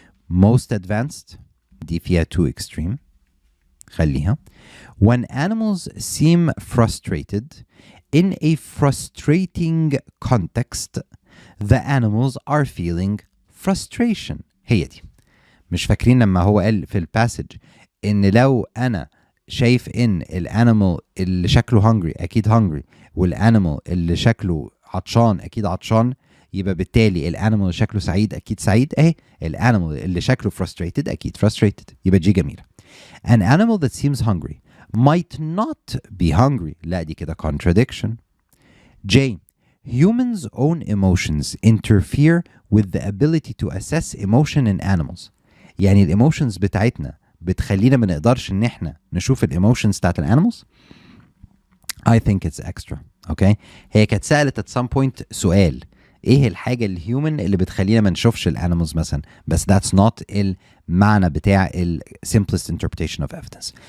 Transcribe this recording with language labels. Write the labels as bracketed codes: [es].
[en] Most advanced, [ar] دي فيها [en] too extreme. [ar] خليها. [en] When animals seem frustrated, in a frustrating context, the animals are feeling frustration. [ar] هي دي. مش فاكرين لما هو قال في الباسج ان لو انا شايف ان الانيمال اللي شكله hungry اكيد hungry، والانيمال اللي شكله عطشان اكيد عطشان، يبقى بالتالي الانيمال اللي شكله سعيد اكيد سعيد، اهي الانيمال اللي شكله frustrated اكيد frustrated، يبقى دي جميله. [en] An animal that seems hungry might not be hungry. [ar] لا دي كده [en] contradiction. J. Humans' own emotions interfere with the ability to assess emotion in animals. [ar] يعني الايموشنز بتاعتنا بتخلينا ما نقدرش ان احنا نشوف الايموشنز بتاعت الانيمالز. [en] I think it's extra. Okay. [ar] هي كانت سألت [en] at some point [ar] سؤال ايه الحاجة الهيومن اللي بتخلينا ما نشوفش الانيمالز مثلا، بس [en] that's not [ar] المعنى بتاع ال [en] simplest interpretation of evidence.